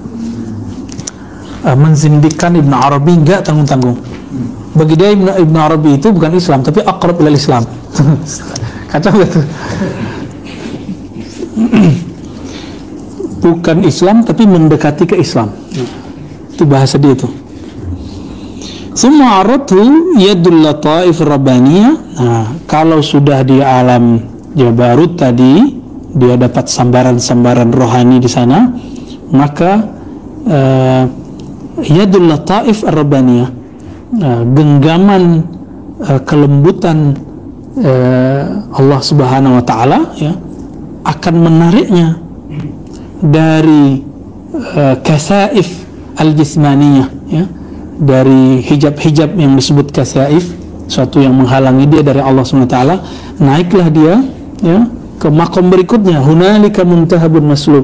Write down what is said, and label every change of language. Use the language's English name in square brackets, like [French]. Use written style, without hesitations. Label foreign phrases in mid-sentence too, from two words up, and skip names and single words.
[Indonesian] Menzindikan Ibnu Arabi enggak tanggung-tanggung. Bagi dia Ibnu Arabi itu bukan Islam tapi [Arabic] أقرب إلى الإسلام. [Indonesian] Kacau gitu. Bukan Islam tapi mendekati ke Islam. Itu bahasa dia itu. [Arabic] ثم عرضه يد اللطائف الربانية. [Indonesian] Nah, kalau sudah di alam Jabarut tadi dia dapat sambaran-sambaran rohani di sana, maka [Arabic] يد اللطائف الربانية, [Indonesian] genggaman kelembutan [Arabic] الله سبحانه وتعالى [Indonesian] ya akan menariknya dari [Arabic] كثائف الجسمانية [Indonesian] ya, dari hijab-hijab yang disebut kasaif, suatu yang menghalangi dia dari [Arabic] الله سبحانه وتعالى, [Indonesian] naiklah dia ya ke makom berikutnya, [Arabic] هنالك منتهب مسلوب.